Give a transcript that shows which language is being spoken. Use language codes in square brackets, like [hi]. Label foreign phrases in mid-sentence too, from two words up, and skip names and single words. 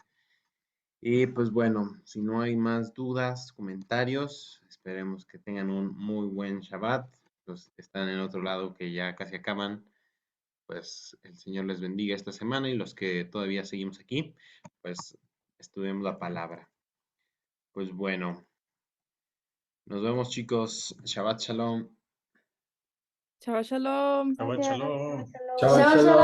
[es] Y pues bueno, si no hay más dudas, comentarios, esperemos que tengan un muy buen Shabbat. Los que están en otro lado que ya casi acaban, pues el Señor les bendiga esta semana y los que todavía seguimos aquí, pues estudiemos la palabra. Pues bueno, nos vemos, chicos. [he] שבת שלום. שבת שלום. Shabbat [es] Gracias. [he] shalom. שבת שלום.